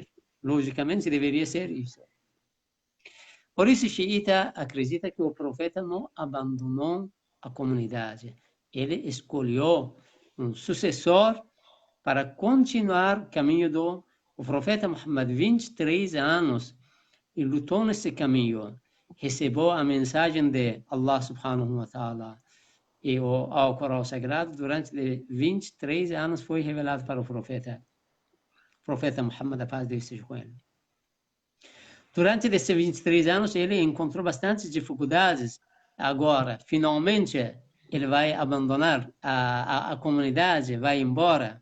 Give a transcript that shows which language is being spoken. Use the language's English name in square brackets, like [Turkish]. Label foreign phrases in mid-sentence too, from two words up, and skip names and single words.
[Portuguese] Logicamente, deveria ser isso. Por isso, xiita acredita que o profeta não abandonou a comunidade. Ele escolheu um sucessor para continuar o caminho do profeta Muhammad. 23 anos e lutou nesse caminho. Recebeu a mensagem de Allah [Arabic] سبحانه وتعالى. [Portuguese] E o Corão Sagrado, durante 23 anos, foi revelado para o profeta Muhammad, a paz de Deus seja com ele. Durante esses 23 anos, ele encontrou bastantes dificuldades. Agora, finalmente, ele vai abandonar a comunidade, vai embora.